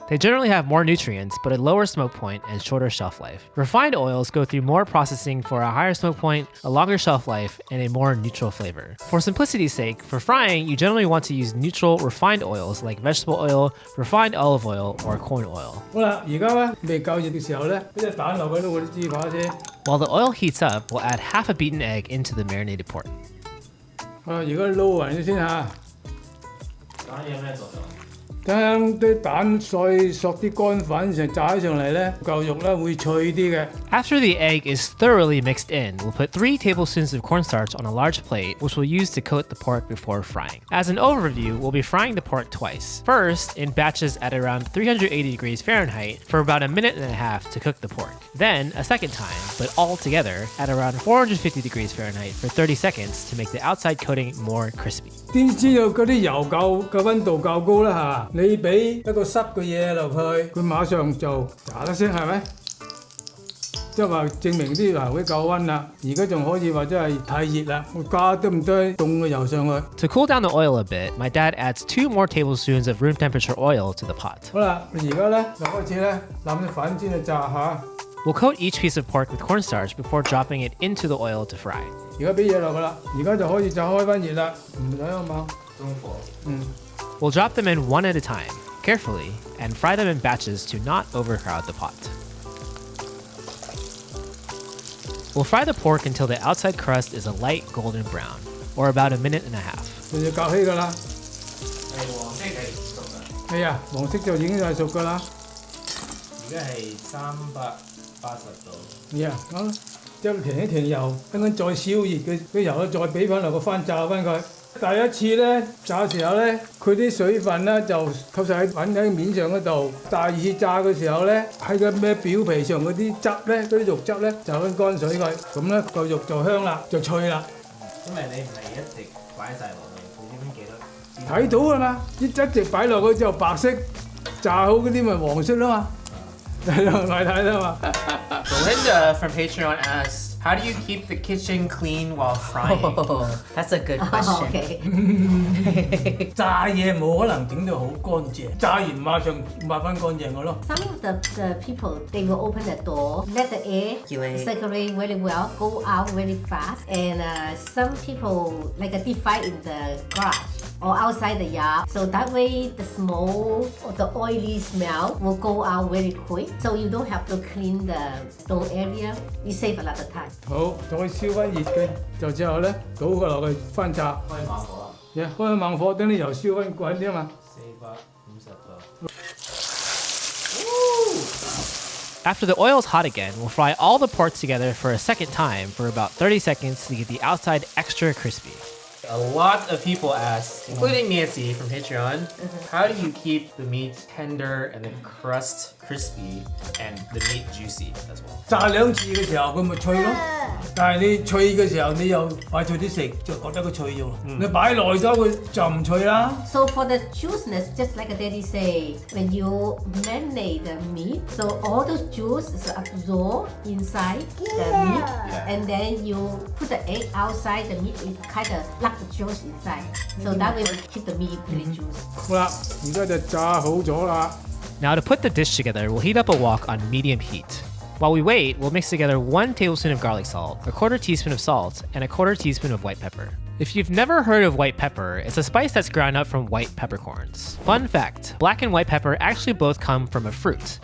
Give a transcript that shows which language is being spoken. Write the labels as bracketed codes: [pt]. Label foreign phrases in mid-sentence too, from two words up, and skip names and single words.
[en] They generally have more nutrients, but a lower smoke point and shorter shelf life. Refined oils go through more processing for a higher smoke point, a longer shelf life, and a more neutral flavor. For simplicity's sake, for frying, you generally want to use neutral refined oils like vegetable oil, refined olive oil, or corn oil. [yue] 好啦，而家咧未夠熱嘅時候咧，俾隻蛋落去到嗰啲豬扒先。 [en] While the oil heats up, we'll add half a beaten egg into the marinated pork. [yue] 而家撈勻咗先嚇。蛋有咩作用？等啲蛋碎索啲乾粉上炸起上嚟咧，嚿肉咧會脆啲嘅。 [en] After the egg is thoroughly mixed in, we'll put 3 tablespoons of cornstarch on a large plate, which we'll use to coat the pork before frying. As an overview, we'll be frying the pork twice. First, in batches at around 380 degrees Fahrenheit for about 1.5 minutes to cook the pork. Then, a second time, but all together at around 450 degrees Fahrenheit for 30 seconds to make the outside coating more crispy. [yue] 點知道嗰啲油夠溫度夠高啦嚇？你俾一個濕嘅嘢落去，佢馬上就炸得聲係咪？即係話證明啲油會夠溫啦。而家仲可以話真係太熱啦，我加得唔得凍嘅油上去。 [en] To cool down the oil a bit, my dad adds 2 more tablespoons of room temperature oil to the pot. [yue] 好啦，而家咧就開始咧攬啲粉先去炸下。 [en] We'll coat each piece of pork with cornstarch before dropping it into the oil to fry. [yue] 而家俾嘢落去啦，而家就可以炸開翻熱啦，唔使啊嘛。 [en] 中火。We'll drop them in one at a time, carefully, and fry them in batches to not overcrowd the pot. We'll fry the pork until the outside crust is a light golden brown, or about 1.5 minutes. [yue] 就要隔起㗎啦。係啊，黃色就已經係熟㗎啦。而家係380度。係啊，咁即係停一停油，等陣再燒熱嘅油咧，再俾翻落個翻炸翻佢。第一次咧炸嘅時候咧，佢啲水分咧就吸晒喺粉喺面上嗰度。第二次炸嘅時候咧，喺個咩表皮上嗰啲汁咧，嗰啲肉汁咧就揾乾水佢，咁咧個肉就香啦，就脆啦。因為你唔係一直擺晒落去，你點記得？睇到㗎嘛，一直擺落去之後白色，炸好嗰啲咪黃色啦嘛。 [en] Belinda from Patreon asks, how do you keep the kitchen clean while frying? Oh, that's a good question. Okay. [yue] 炸嘢冇可能整到好乾淨，炸完馬上抹翻乾淨嘅咯。 [en] Some of the people, they will open the door, let the air circulate very well, go out very fast. And some people like a deep fry in the garage or outside the yard. So that way the smoke or the oily smell will go out very quick. So you don't have to clean the stove area. You save a lot of time. [yue] 好，再燒翻熱嘅，就之後咧倒佢落去翻炸。開猛火啊！開猛火，等啲油燒翻滾啲嘛。 [en] 450 度。After the oil is hot again, we'll fry all the pork together for a second time for about 30 seconds to get the outside extra crispy. A lot of people ask, including Nancy from Patreon, how do you keep the meat tender and the crust crispy and the meat juicy as well. [yue] 炸兩次嘅時候佢咪脆咯，但係你脆嘅時候你又快脆啲食，就覺得佢脆咗咯。你擺耐咗佢就唔脆啦。 [en] So for the juiciness, just like Daddy say, when you marinate the meat, so all those juice is absorbed inside the meat, and then you put the egg outside the meat, it kind of lock the juice inside. So that way will keep the meat really juicy. [yue] 好啦，而家就炸好咗啦。 [en] Now to put the dish together, we'll heat up a wok on medium heat. While we wait, we'll mix together 1 tablespoon of garlic salt, a 1/4 teaspoon of salt, and a 1/4 teaspoon of white pepper. If you've never heard of white pepper, it's a spice that's ground up from white peppercorns. Fun fact, black and white pepper actually both come from a fruit.